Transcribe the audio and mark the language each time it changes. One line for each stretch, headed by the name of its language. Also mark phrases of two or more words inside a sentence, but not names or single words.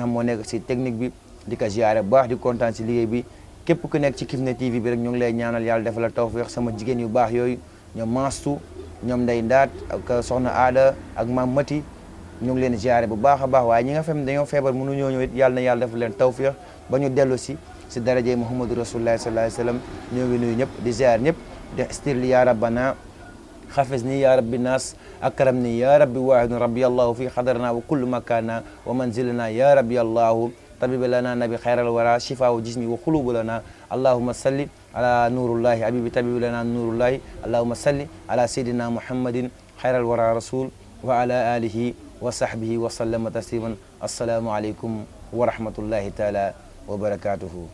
Wolof: xam moo nekk si technique bi di ko ziare bu baax di kontaan si liggéey bi képp ku nekk ci Kifne TV bi rek ñu ngi lay ñaanal yàlla defal la tawfeex sama jigéen yu baax yooyu ñoom Maastu ñoom Ndey Ndaat ak soxna Aada ak Maam Mati ñu ngi leen ziare bu baax a baax waaye ñi nga xam dañoo feebar mënu ñoo ñëw it yàlla na yàlla defal leen tawfeex ba ñu dellu si daraje
Arabic: محمد رسول الله صلى الله عليه وسلم
Wolof: ñoo ngi nuyu ñëpp di ziare ñëpp di stirli
Arabic: يا ربنا احفظني يا ربي ناس أكرمني يا ربي واحد ربي الله في حضرنا وكل مكانا ومنزلنا يا ربي الله fi xadarna wa kullu makana wa manzilana ya rabbi allahu طبيب لنا نبي خير الورى شفاء جسمي وقلوب لنا اللهم صل على نور الله حبيبي طبيب لنا نور الله اللهم صل على سيدنا محمد خير الورى رسول وعلى آله وصحبه وسلم تسليما السلام عليكم ورحمة الله تعالى وبركاته